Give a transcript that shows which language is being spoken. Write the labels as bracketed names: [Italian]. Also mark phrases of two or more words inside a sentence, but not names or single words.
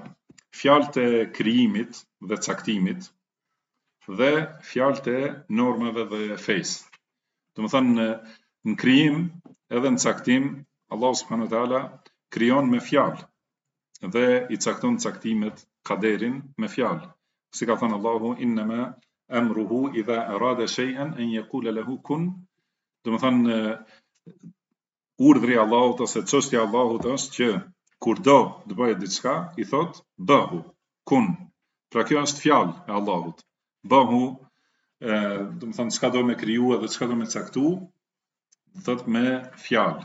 [Albanian] Fjalët e krijimit dhe caktimit dhe fjalët e normave dhe fesë. Do të thënë në krijim edhe në caktim Allah [Arabic] سبحانه وتعالى [Albanian] krijon me fjalë dhe i cakton caktimet, kaderin me fjalë. Si ka thënë Allahu, [Arabic] إنما أمره إذا أراد شيئا أن يقول له كن. [Albanian] Do të thënë urdhri i Allahut ose çështja e Allahut është që kur do të bëhet diçka, i thot bëhu, kun. Pra kjo është fjalë e Allahut. Bëhu, do të thënë çka do me kriju edhe çka do me caktu, thot me fjalë.